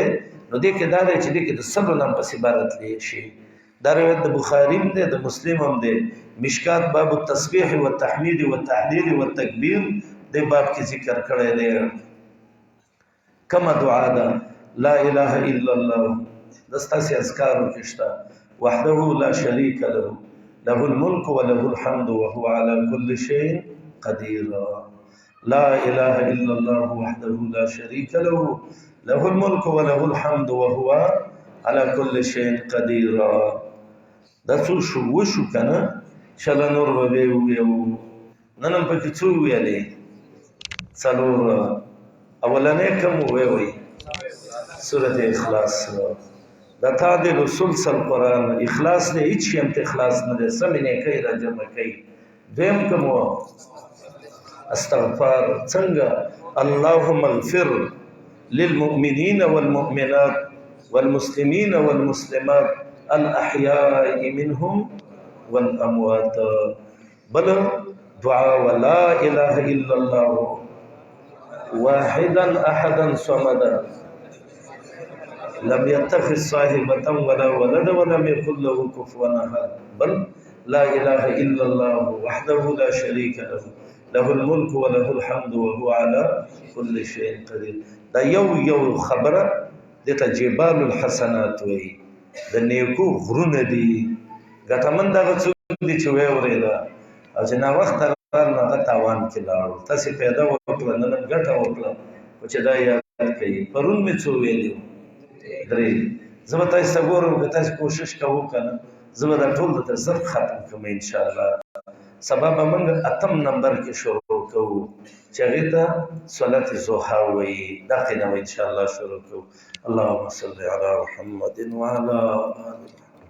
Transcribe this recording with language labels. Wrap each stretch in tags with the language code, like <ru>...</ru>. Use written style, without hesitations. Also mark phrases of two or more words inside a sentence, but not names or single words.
<ps>نو دې کې دا دی چې دې کې د سلو نه هم پسې عبارت لی شي. دا روایت د بخاري هم دی، د مسلم هم دی. مشکات باب التسبیح والتحمید والتهلیل والتکبیر دې باب کې ذکر کړی دی. کمه دعا ده</ps> <ar>لا اله الا الله،</ar> <ps>دستاسې اذکارو کې شته.</ps> <ar>وحده لا شریک له، له الملک وله الحمد وهو على كل شيء قدير. لا اله الا الله وحده لا شريك له، له الملك وله الحمد وهو على كل شيء قدير.</ar> <ps>دا څو شو وشو کنه، شل نور به ویو. نن هم پکې څو ویلې، څلور. اولنې کوم وی سورۃ اخلاص. دا تعدل سلسل قرآن اخلاص دی، هیڅ شي هم اخلاص نه دی، سمې نه کوي را جمع کوي. دویم کوم استغفار. څنګه؟</ps> <ar>اللهم اغفر للمؤمنين والمؤمنات والمسلمين والمسلمات الأحياء منهم والأموات. بل دعاء ولا إله إلا الله واحدا أحدا صمدا لم يتخذ صاحبة ولا ولد ولم يكن له كفوا أحد. بل لا إله إلا الله وحده لا شريك له، له الملك وله الحمد وهو على كل شيء قدير.</ar> <ps>دا یو خبره دته</ps> <ar>جبال الحسنات</ar> <ps>وي، د نیکو غرونه دي. ګټمن دغه څوک دي چې وی اورېده او چې ناوخته راغله هغه تاوان کې لاړو. تاسې پیدا وکړه، نن ګټه وکړه، خو چې دا یاد کوي. پرون مې څو ویلي وو، 3. زه به تاسې ته ګورم که تاسې کوشش کوو که نه، زه به دا ټول درته زر ختم کړم انشاءالله. سبا به موږ 8 نمبر کې شروع کوو چې هغې ته صلات ضحا وایي. دا قینه به انشاءالله شروع کوو.</ps> <ar>اللهم صل علی محمد وعلى آل محمد.</ar>